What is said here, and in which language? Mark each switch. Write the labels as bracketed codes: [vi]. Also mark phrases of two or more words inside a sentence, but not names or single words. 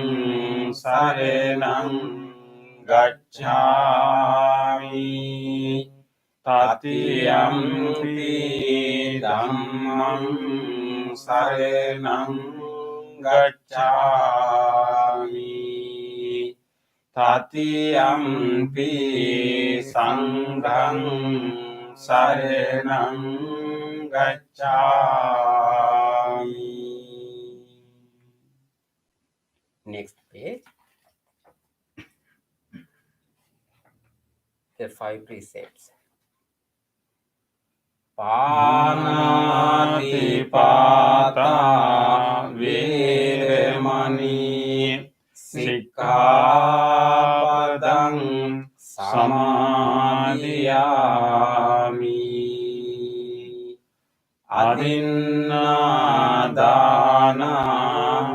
[pi] සරණං ගච්ඡාමි တတိယံ පි ධම්මං සරණං ගච්ඡාමි တတိယံ පි සංඝං සරණං ගච්ඡාමි. [en] Next page. The five precepts. [pi] පානාති පාතා වේරමණී සික්ඛාපදං සමාදියාමි අදින්නාදානා